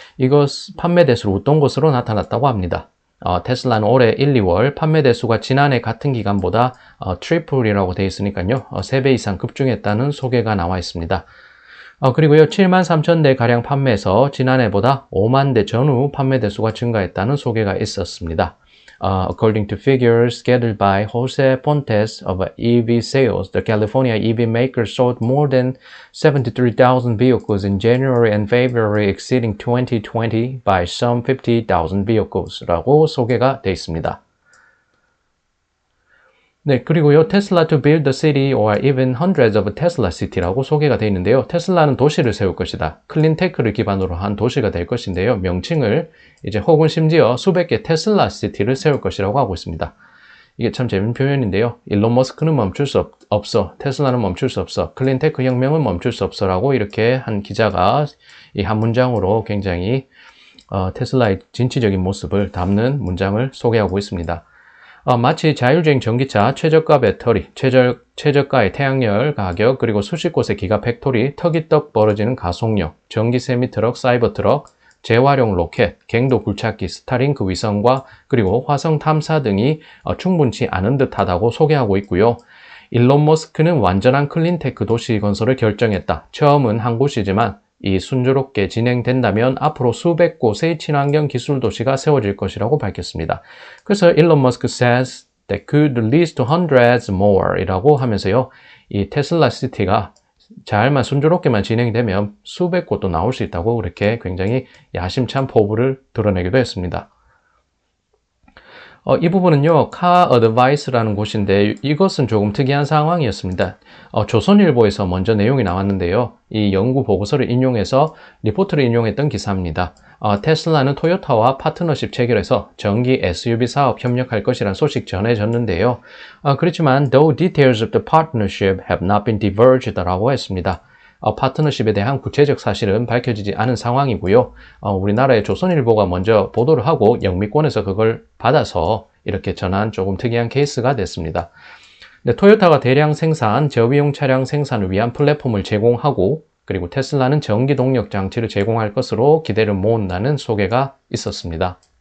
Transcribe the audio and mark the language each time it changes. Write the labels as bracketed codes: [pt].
[ko] 이것 판매 대수로 웃돈 것으로 나타났다고 합니다. 테슬라는 올해 1, 2월 판매 대수가 지난해 같은 기간보다 트리플이라고 되어 있으니까요. 3배 이상 급증했다는 소개가 나와 있습니다. 그리고요, 7만 3천 대 가량 판매해서 지난해보다 5만 대 전후 판매 대수가 증가했다는 소개가 있었습니다. [en] According to figures gathered by Jose Pontes of EV Sales, the California EV maker sold more than 73,000 vehicles in January and February, exceeding 2020 by some 50,000 vehicles [ko] 라고 소개가 되어 있습니다. 네, 그리고요, [en] Tesla to build the city or even hundreds of Tesla city [ko] 라고 소개가 되어 있는데요. 테슬라는 도시를 세울 것이다. 클린테크를 기반으로 한 도시가 될 것인데요. 명칭을 이제 혹은 심지어 수백 개 테슬라 시티를 세울 것이라고 하고 있습니다. 이게 참 재밌는 표현인데요. 일론 머스크는 멈출 수 없어. 테슬라는 멈출 수 없어. 클린테크 혁명은 멈출 수 없어라고 이렇게 한 기자가 이 한 문장으로 굉장히 테슬라의 진취적인 모습을 담는 문장을 소개하고 있습니다. 마치 자율주행 전기차, 최저가 배터리, 최저가의 태양열 가격, 그리고 수십 곳의 기가 팩토리, 턱이떡 벌어지는 가속력, 전기 세미트럭, 사이버트럭, 재활용 로켓, 갱도 굴착기, 스타링크 위성과 그리고 화성 탐사 등이 충분치 않은 듯하다고 소개하고 있고요. 일론 머스크는 완전한 클린테크 도시 건설을 결정했다. 처음은 한 곳이지만 이 순조롭게 진행된다면 앞으로 수백 곳의 친환경 기술 도시가 세워질 것이라고 밝혔습니다. 그래서 [en] 일론 머스크 says that could lead to hundreds more [ko] 이라고 하면서요. 이 테슬라 시티가 잘만 순조롭게만 진행되면 수백 곳도 나올 수 있다고 그렇게 굉장히 야심찬 포부를 드러내기도 했습니다. 이 부분은요, 카 어드바이스라는 곳인데 이것은 조금 특이한 상황이었습니다. 조선일보에서 먼저 내용이 나왔는데요. 이 연구 보고서를 인용해서 리포트를 인용했던 기사입니다. 테슬라는 토요타와 파트너십 체결해서 전기 SUV 사업 협력할 것이란 소식 전해졌는데요. 그렇지만 [en] though details of the partnership have not been divulged [ko] 라고 했습니다. 파트너십에 대한 구체적 사실은 밝혀지지 않은 상황이고요. 우리나라의 조선일보가 먼저 보도를 하고 영미권에서 그걸 받아서 이렇게 전한 조금 특이한 케이스가 됐습니다. 네, 토요타가 대량 생산, 저비용 차량 생산을 위한 플랫폼을 제공하고 그리고 테슬라는 전기 동력 장치를 제공할 것으로 기대를 모은다는 소개가 있었습니다.